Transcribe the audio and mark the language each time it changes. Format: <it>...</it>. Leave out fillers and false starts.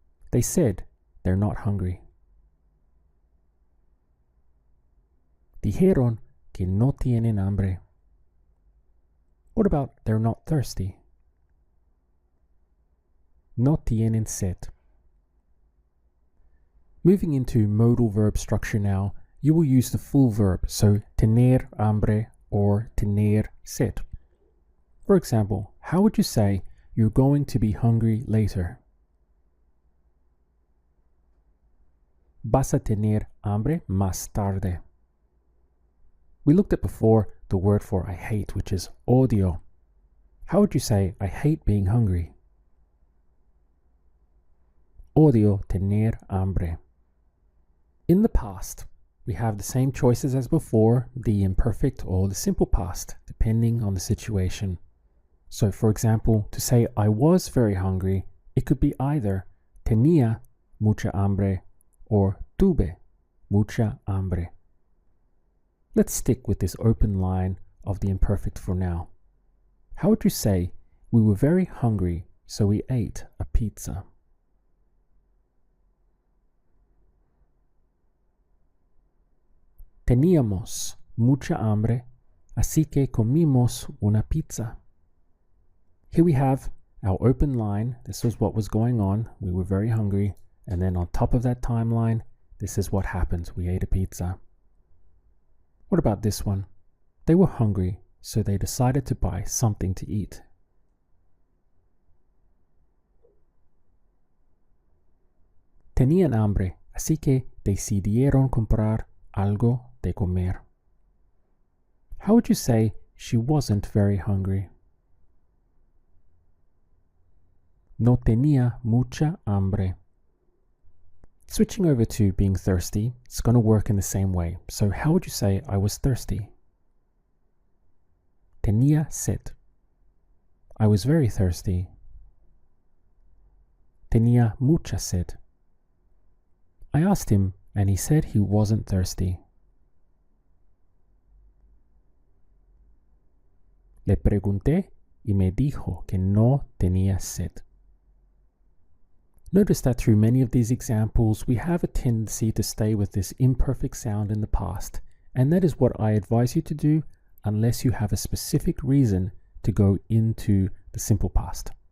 <en>They said they're not hungry.</en> <es>Dijeron que no tienen hambre.</es> <en>What about they're not thirsty?</en> <es>No tienen sed.</es> <en>Moving into modal verb structure now, you will use the full verb, so</en> <es>tener hambre</es> <en>or</en> <es>tener sed.</es> <en>For example, how would you say you're going to be hungry later?</en> <es>Vas a tener hambre más tarde.</es> <en>We looked at before the word for I hate, which is odio. How would you say I hate being hungry?</en> <es>Odio tener hambre.</es> <en>In the past, we have the same choices as before, the imperfect or the simple past, depending on the situation. So, for example, to say I was very hungry, it could be either</en> <es>tenía mucha hambre</es> <en>or</en> <es>tuve mucha hambre.</es> <en>Let's stick with this open line of the imperfect for now. How would you say we were very hungry, so we ate a pizza?</en> <es>Teníamos mucha hambre, así que comimos una pizza.</es> <en>Here we have our open line. This was what was going on. We were very hungry. And then on top of that timeline, this is what happened. We ate a pizza. What about this one? They were hungry, so they decided to buy something to eat.</en> <es>Tenían hambre, así que decidieron comprar algo de comer.</es> <en>How would you say she wasn't very hungry?</en> <es>No tenía mucha hambre.</es> <en>Switching over to being thirsty, it's going to work in the same way. So how would you say I was thirsty?</en> <es>Tenía sed.</es> <en>I was very thirsty.</en> <es>Tenía mucha sed.</es> <en>I asked him and he said he wasn't thirsty.</en> <es>Le pregunté y me dijo que no tenía sed.</es> <en>Notice that through many of these examples, we have a tendency to stay with this imperfect sound in the past, and that is what I advise you to do unless you have a specific reason to go into the simple past.</en>